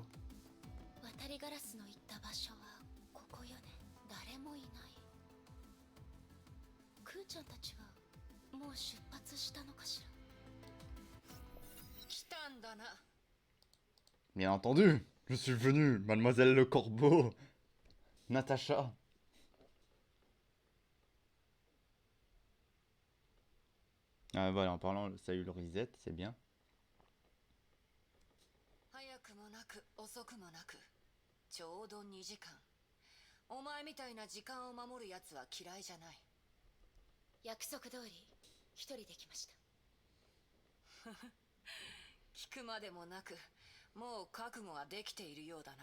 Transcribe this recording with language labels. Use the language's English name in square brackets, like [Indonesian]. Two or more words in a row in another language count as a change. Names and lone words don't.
[Japanese] 渡りガラスの行った場所はここよね。誰もいない。クーちゃんたちはもう出発したのかしら。来たんだな。 [French] Bien entendu, je suis venu, mademoiselle le corbeau. Natacha. Ah voilà, en parlant, ça a eu le reset, c'est bien. [Japanese] 早くもなく遅くもなくちょうど2時間。お前みたいな時間を守るやつは嫌いじゃない。約束通り一人で来ました。聞くまでもなくもう覚悟はできているようだな。